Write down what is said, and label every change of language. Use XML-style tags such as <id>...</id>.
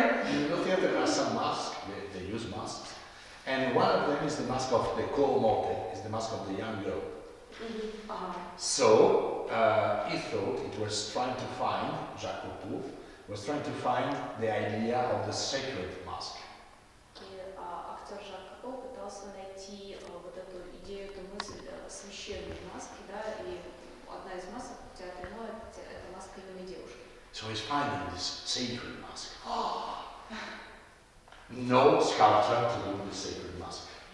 <en>In the theater there are some masks, they use masks, and one of them is the mask of the Comote, is the mask of the young girl. So he thought it was trying to find, Jacques Copeau was trying to find the idea of the sacred mask.</en> <ru>И актер Жак Копо пытался найти вот эту идею, эту мысль священной маски, да, и одна из масок в театре Но это маска юной девушки.</ru> <en>So he's finding this sacred mask. No sculptor to do the sacred mask.</en>